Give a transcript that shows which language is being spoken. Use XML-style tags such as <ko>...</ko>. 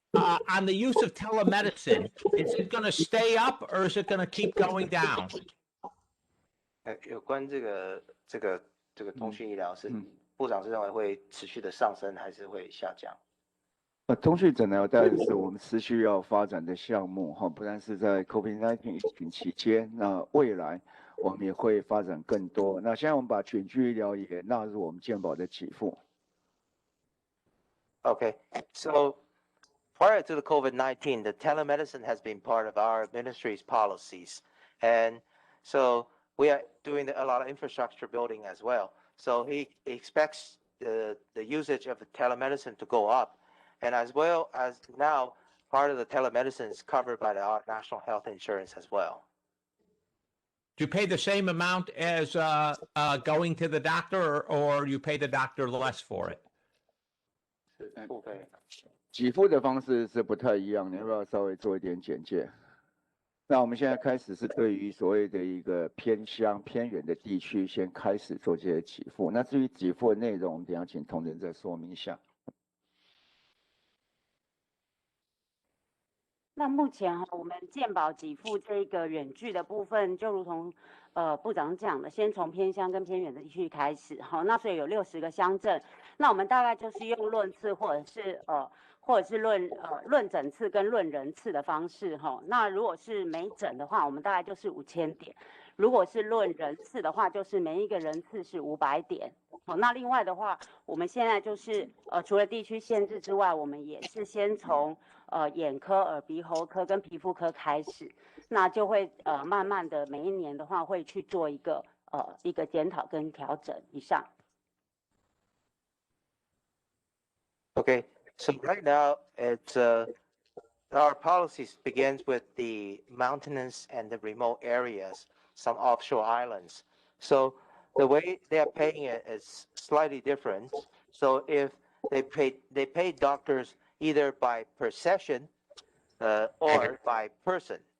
<en>On the use of telemedicine, is it going to stay up or is it going to keep going down?</en> <zh>有关这个通讯医疗是部长是认为会持续的上升还是会下降？通讯诊疗当然是我们持续要发展的项目不但是在 COVID-19 疫情期间，那未来我们也会发展更多。那现在我们把远距医疗也纳入我们健保的给付。</zh> <en>Okay, so prior to the COVID-19, the telemedicine has been part of our ministry's policies. And so we are doing a lot of infrastructure building as well. So he expects the usage of the telemedicine to go up. And as well as now, part of the telemedicine is covered by our national health insurance as well. Do you pay the same amount as going to the doctor, or you pay the doctor less for it?</en> <zh>给付的方式是不太一样，你要不要稍微做一点简介？那我们现在开始是对于所谓的一个偏乡偏远的地区，先开始做这些给付。那至于给付的内容，我们等一下请同仁再说明一下。那目前我们健保给付这个远距的部分，就如同部长讲的，先从偏乡跟偏远的地区开始。那所以有60个乡镇，那我们大概就是用论次或者是论诊次跟论人次的方式。那如果是每诊的话，我们大概就是5000点；如果是论人次的话，就是每一个人次是500点。那另外的话，我们现在就是除了地区限制之外，我们也是先从眼科、耳鼻喉科跟皮肤科开始，那就会慢慢的每一年的话会去做一个检讨跟调整以上。</zh> <en>Okay, so right now it's our policies begins with the mountainous and the remote areas, some offshore islands. So the way they are paying it is slightly different. So if they pay doctors either by per session or by person.</en>